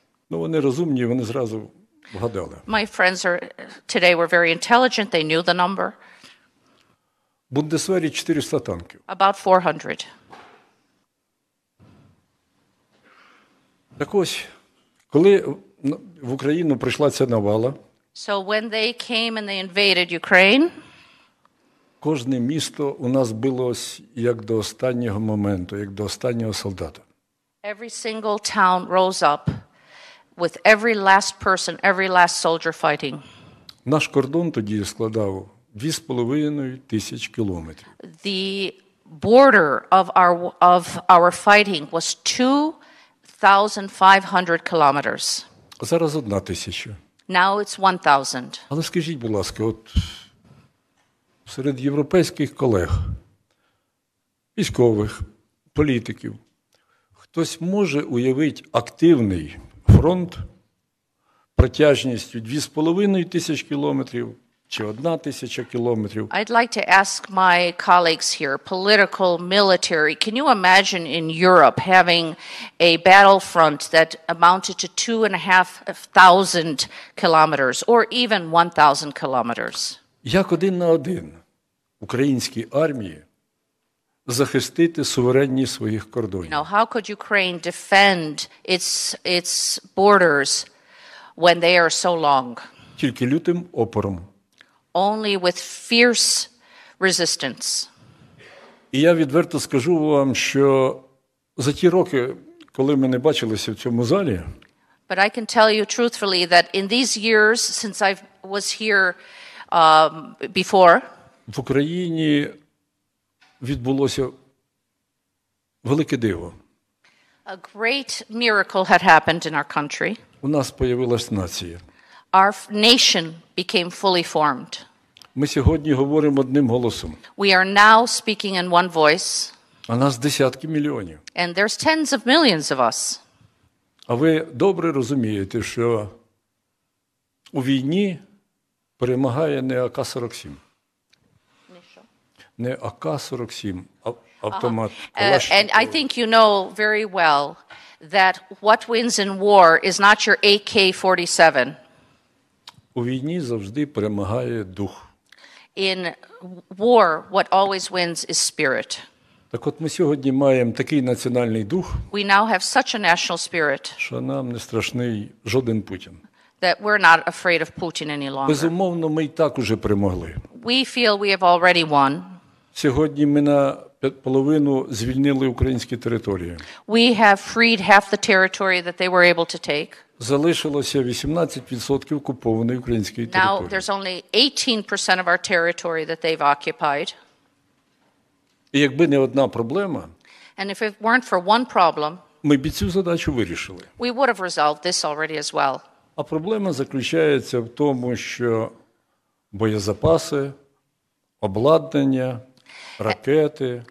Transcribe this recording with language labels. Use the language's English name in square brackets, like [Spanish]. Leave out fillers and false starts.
[Ukrainian] Ну, вони розумні, вони зразу вгадали. [English] My friends today were very intelligent, they knew the number. [Ukrainian] В Бундесвері 400 танків. [English] About 400. [Ukrainian] Так ось, коли в Україну прийшла ця навала, [English] So when they came and they invaded Ukraine, [Ukrainian] кожне місто у нас билось як до останнього моменту, як до останнього солдата. [English] every single town rose up with every last person, every last soldier fighting. [Ukrainian] Наш кордон тоді складав 2,5 тисяч кілометрів. [English] The border of our fighting was 2,500 kilometers. [Ukrainian] Зараз 1 тисяча. [English] Now it's 1,000. [Ukrainian] Але скажіть, будь ласка, от серед європейських колег, військових, політиків, хтось може уявити активний фронт протяжністю 2,5 тисяч кілометрів чи 1 тисяча кілометрів? [English] I'd like to ask my colleagues here, political, military, can you imagine in Europe having a battlefront that amounted to 2,500 kilometers or even 1,000 kilometers? [Ukrainian] Як один на один українській армії захистити суверенність своїх кордонів? [English] You know, how could Ukraine defend its borders when they are so long? [Ukrainian] Тільки лютим опором. [English] Only with fierce resistance. [Ukrainian] І я відверто скажу вам, що за ті роки, коли ми не бачилися в цьому залі, [English] But I can tell you truthfully that in these years since I was here before, [Ukrainian] в Україні відбулося велике диво. [English] a great miracle had happened in our country. [Ukrainian] У нас появилась нація. [English] Our nation became fully formed. [Ukrainian] Ми сьогодні говоримо одним голосом. [English] We are now speaking in one voice. [Ukrainian] А нас десятки мільйонів. [English] And there's tens of millions of us. [Ukrainian] А ви добре розумієте, що у війні перемагає не АК-47. Не АК-47, а автомат. [English] And I think you know very well that what wins in war is not your AK-47. [Ukrainian] У війні завжди перемагає дух. [English] In war, what always wins is spirit. [Ukrainian] Так от ми сьогодні маємо такий національний дух, [English] We now have such a national spirit [Ukrainian] що нам не страшний жоден Путін. [English] that we're not afraid of Putin any longer. [Ukrainian] Безумовно, ми і так уже перемогли. [English] We feel we have already won. [Ukrainian] Сьогодні ми на половину звільнили українські території. [English] We have freed half the territory that they were able to take. [Ukrainian] Залишилося 18% окупованої української [English] Now there's only 18% of our territory that they've occupied. [Ukrainian] І якби не одна проблема, [English] And if it weren't for one problem, [Ukrainian] ми б і цю задачу вирішили. [English] we would have resolved this already as well. [Ukrainian] А проблема заключається в тому, що боєзапаси, обладнання, ракети,